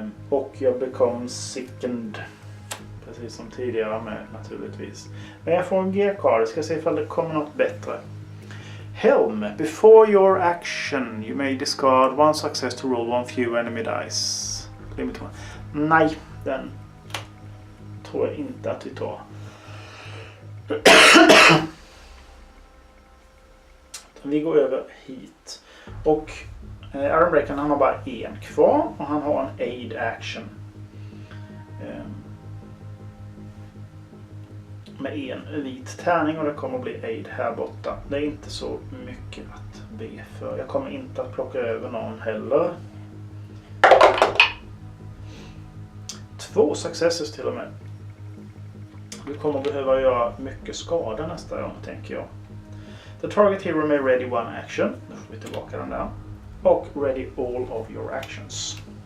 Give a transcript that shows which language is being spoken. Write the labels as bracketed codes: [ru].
[sv] Och jag [en] become sickened. [sv] Precis som tidigare med naturligtvis. Men jag får en G-card. Jag ska se ifall det kommer något bättre. [en] Helm. Before your action you may discard one success to roll one few enemy dice. Limit 1. [sv] Nej, den tror jag inte att vi tar. Vi går över hit. Och Ironbreaker, han har bara en kvar. Och han har en aid action. Med en vit tärning, och det kommer att bli aid här borta. Det är inte så mycket att be för. Jag kommer inte att plocka över någon heller. 2 successes till och med. Du kommer behöva göra mycket skada nästa gång, tänker jag. [en] The target hero may ready one action. [sv] Nu får vi tillbaka den där. [en] Och ready all of your actions.